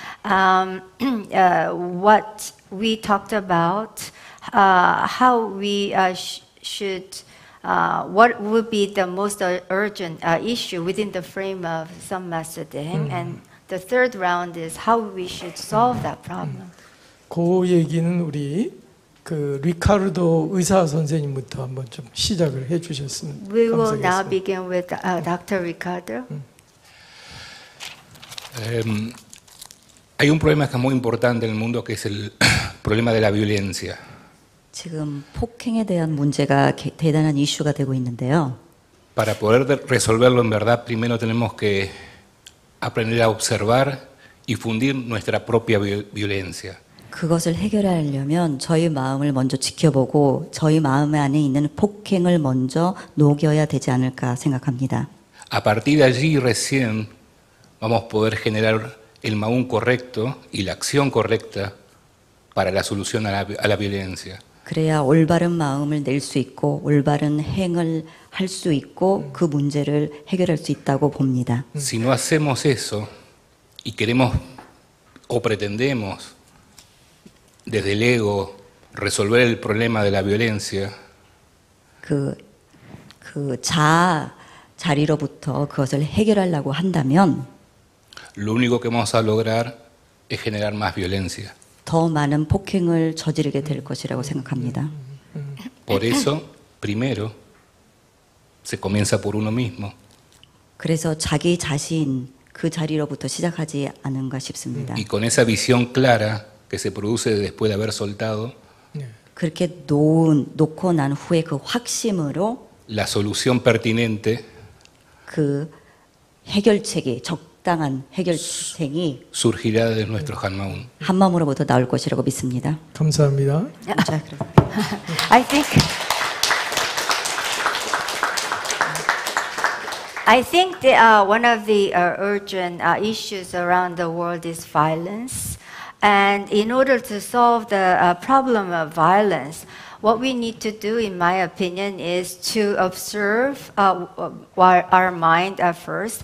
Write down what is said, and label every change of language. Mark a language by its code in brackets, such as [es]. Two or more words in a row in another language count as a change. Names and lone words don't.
[en] What we talked about, how we should, what would be the most urgent issue within the frame of some Master Teheng, and the third round is how we should solve that problem. [ko] 그 얘기는 우리 그 리카르도 의사 선생님부터 한번 좀 시작을 해주셨으면 [en] We will [ko] 감사하겠습니다. [en] now begin with Dr. Ricardo. [es] Hay un problema que es muy importante en el mundo, que es el problema de la violencia. [ko] 지금 폭행에 대한 문제가 대단한 이슈가 되고 있는데요. [es] Para poder resolverlo en verdad, primero tenemos que aprender a observar y fundir nuestra propia violencia. [ko] 그것을 해결하려면 저희 마음을 먼저 지켜보고 저희 마음 안에 있는 폭행을 먼저 녹여야 되지 않을까 생각합니다. [es] A partir de allí recién vamos a poder generar el maún correcto y la acción correcta para la solución a la violencia. [ko] 그래야 올바른 마음을 낼 수 있고 올바른 행을 할 수 있고 그 문제를 해결할 수 있다고 봅니다. [es] Si no hacemos eso y queremos o pretendemos desde el ego resolver el problema de la violencia, [ko] 그 자리로부터 그것을 해결하려고 한다면 [es] lo único que vamos a lograr es generar más violencia. [ko] 더 많은 폭행을 저지르게 될 것이라고 생각합니다. [es] Por eso, primero, se comienza por uno mismo. [ko] 그래서 자기 자신 그 자리로부터 시작하지 않은가 싶습니다. [es] Y con esa visión clara que se produce después de haber soltado, [ko] 그렇게 놓고 난 후에 그 확심으로 [es] la solución pertinente [ko] 그 해결책이 적당한 해결책이 [es] surgirá de nuestro 한마음. [ko] 한 마음으로부터 나올 것이라고 믿습니다. 감사합니다. [en] I think that one of the urgent issues around the world is violence. And in order to solve the problem of violence, what we need to do, in my opinion, is to observe our mind first.